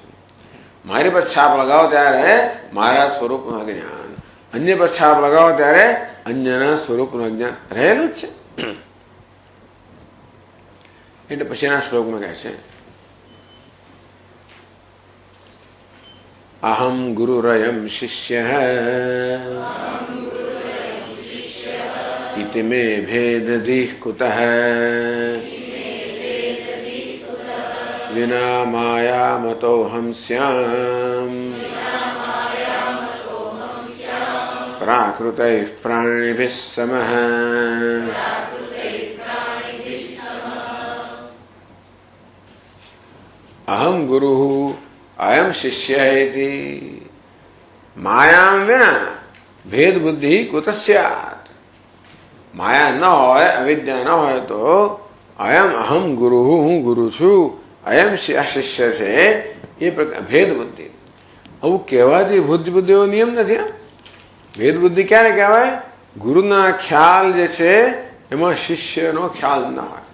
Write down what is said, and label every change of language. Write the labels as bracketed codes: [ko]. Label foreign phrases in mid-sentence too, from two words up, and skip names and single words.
[gu] મારી પર છાપ લગાવો ત્યારે મારા સ્વરૂપનું અજ્ઞાન, અન્ય પર છાપ લગાવો ત્યારે અન્યના સ્વરૂપનું અજ્ઞાન રહેલું જ છે. એટલે પછીના શ્લોકમાં કહે છે [sa] अहम गुरुरयम शिष्य इति मे भेदधिः कुतः विना मायामतोऽहं स्याम् प्राकृतैः प्राणिभिः समः. अहं गुरुः अयं शिष्यः इति मायां विना भेद बुद्धि कुतः स्यात्. [gu] માયા ન હોય, અવિદ્યા ન હોય તો [sa] अयम अहम गुरु, [gu] હું ગુરુ છું, [sa] अयम शिष्य [gu] છે, એ પ્રકાર ભેદ બુદ્ધિ. આવું કહેવાથી બુદ્ધિ એવો નિયમ નથી. ભેદ બુદ્ધિ ક્યારે કહેવાય? ગુરુના ખ્યાલ જે છે એમાં શિષ્યનો ખ્યાલ ના હોય.